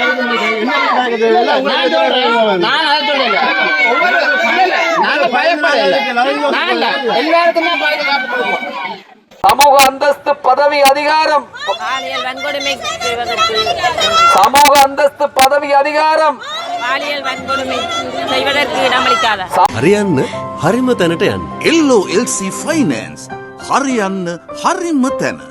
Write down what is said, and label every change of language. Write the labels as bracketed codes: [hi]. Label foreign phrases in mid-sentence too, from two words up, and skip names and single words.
[ta] நான் அதை சொல்லல, நாங்க பயப்படல. எல்லாருக்கும் தான் பாதுகாப்பு கொடுப்போம். சமூக அந்தஸ்து, பதவி, அதிகாரம், பாலியல் வன்கொடுமை செய்வதற்கு, சமூக அந்தஸ்து, பதவி, அதிகாரம், பாலியல் வன்கொடுமை செய்வதற்கு இடமளிக்காத [si] හරියන්න හරිම තැනට යන්න. LOLC ෆයිනෑන්ස් හරියන්න හරිම තැන.